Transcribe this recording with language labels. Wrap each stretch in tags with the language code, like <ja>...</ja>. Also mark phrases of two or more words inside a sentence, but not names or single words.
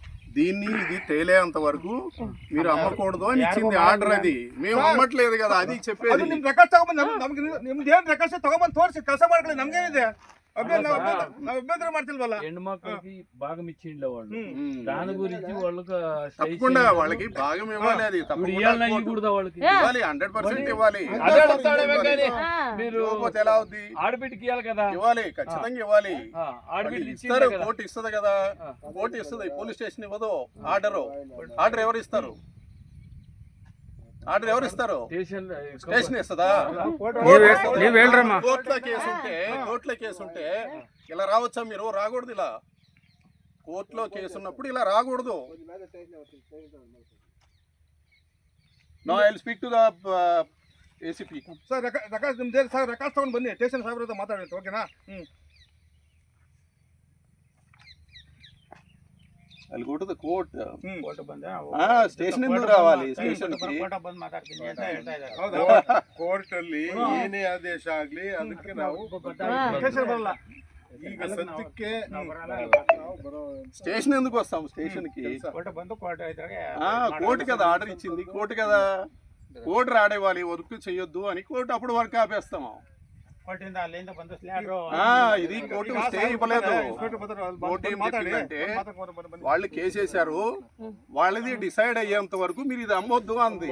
<te>దీన్ని ఇది తేలేంత వరకు మీరు అమ్మకూడదు అని ఇచ్చింది ఆర్డర్. అది మేము అమ్మట్లేదు కదా, అది చెప్పేది.</te> <kn>ನಿಮ್ ರೆಕಾರ್ಡ್ ತಗೊಂಬಂದು ನಿಮ್ದು ಏನ್ ರೆಕಾರ್ಡ್ ತಗೊಂಬಂದು ತೋರಿಸಿ ಕೆಲಸ ಮಾಡ್ಕೊಳ್ಳಿ. ನಮ್ಗೇನಿದೆ ನಾವು ಅಭ್ಯಂತರ ಮಾಡ್ತಿಲ್ವಲ್ಲ.</kn> <te>ಹೆಣ್ಮಕ್ಳಿಗೆ భాగం ఇచ్చిండ్ల వాళ్ళు, దాని గురించి వాళ్ళకి తప్పకుండా వాళ్ళకి భాగం ఇవ్వాలి. అది తప్పకుండా ఇవ్వాలి, 100% ఇవ్వాలి. మీరు ఎలా అవుద్ది? ఆడబిడ్డకి ఇవ్వాలి కదా, ఇవ్వాలి, ఖచ్చితంగా ఇవ్వాలి. ఆడబిడ్డ ఇస్తారు, కోర్టు ఇస్తుంది కదా, కోర్టు ఇస్తుంది, పోలీస్ స్టేషన్ ఇవ్వదు. ఆర్డర్ ఎవరు ఇస్తారు? ఆర్డర్ ఎవరు ఇస్తారు? స్టేషన్ ఇస్తుందా? కోర్టులో కేసు ఉంటే ఇలా రావచ్చా? మీరు రాకూడదు. ఇలా కోర్టులో కేసు ఉన్నప్పుడు ఇలా రాకూడదు.</te> <en>No I will speak to the ACP.</en> <kn>ಸರ್ ರೆಕಾರ್ಡ್ ತಗೊಂಡು ಬನ್ನಿ, ಸ್ಟೇಷನ್ ಸಾಹೇಬ್ರ ಹತ್ರ ಮಾತಾಡೋದು, ಓಕೆನಾ?</kn> <en>I'll go to the court.</en> <kn>ಸ್ಟೇಷನ್ ಇಂದ ರಾవాలి. ಸ್ಟೇಷನ್ ಕೋರ್ಟ್ ಅಲ್ಲಿ ಏನೇ ಆದೇಶ ಆಗ್ಲಿ ಅದಕ್ಕೆ ನಾವು ಸ್ಟೇಷನ್ ಬರಲ್ಲ. ಈಗ ಸದ್ಯಕ್ಕೆ</kn> <te>స్టేషన్ ఎందుకు వస్తాం? స్టేషన్ కి కోర్టు కదా ఆర్డర్ ఇచ్చింది, కోర్టు కదా. కోర్టు రాడేవాలి, వర్క్ చెయ్యొద్దు అని కోర్టు అప్పుడు వర్క్ ఆపేస్తాము. ఇది కోర్టు స్టే ఇవ్వలేదు. కోర్టు ఏం చెప్పిందంటే వాళ్ళు కేసేశారు, వాళ్ళది డిసైడ్ అయ్యేంత వరకు మీరు ఇది అమ్మొద్దు అంది.</te>